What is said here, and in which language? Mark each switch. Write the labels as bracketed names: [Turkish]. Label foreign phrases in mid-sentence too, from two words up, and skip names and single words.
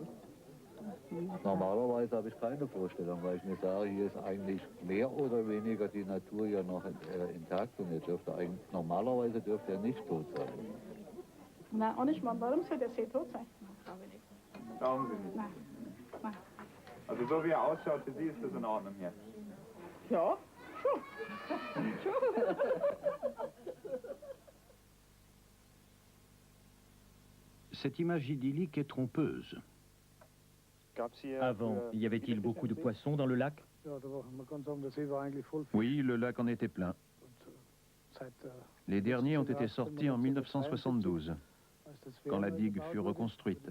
[German] Normalerweise habe ich keine Vorstellung, weil ich mir sage, hier ist eigentlich mehr oder weniger die Natur ja noch intakt und normalerweise dürfte er nicht tot sein. Nein, auch nicht mal. Warum soll der See tot sein? Nein, glaube ich nicht. Glauben Sie nicht? Nein. Nein. Also so wie er ausschaut, für Sie ist das in Ordnung hier? Ja, schon. Schon. [French] Cette image idyllique est trompeuse. Avant, y avait-il beaucoup de poissons dans le lac? Oui, le lac en était plein. Les derniers ont été sortis en 1972, quand la digue fut reconstruite.